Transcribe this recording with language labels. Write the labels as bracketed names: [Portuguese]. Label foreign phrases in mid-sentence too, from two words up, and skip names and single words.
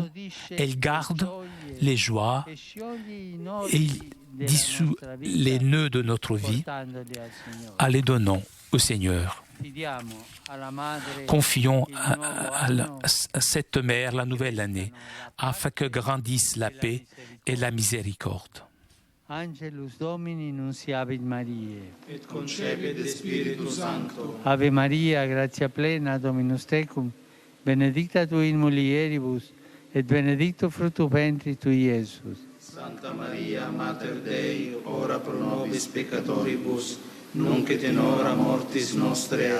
[French] Elle garde les joies et dissout les nœuds de notre vie en les donnant au Seigneur. Confions à cette mère la nouvelle année, afin que grandisse la paix et la miséricorde. [Latin] Angelus Domini nunciavit Mariae. Et concepit Spiritus Sancto. Ave Maria, gratia plena, Dominus tecum, benedicta tu in mulieribus, et benedictus fructus ventris tui, Iesus. Santa Maria, Mater Dei, ora pro nobis peccatoribus, nunc et in hora mortis nostre.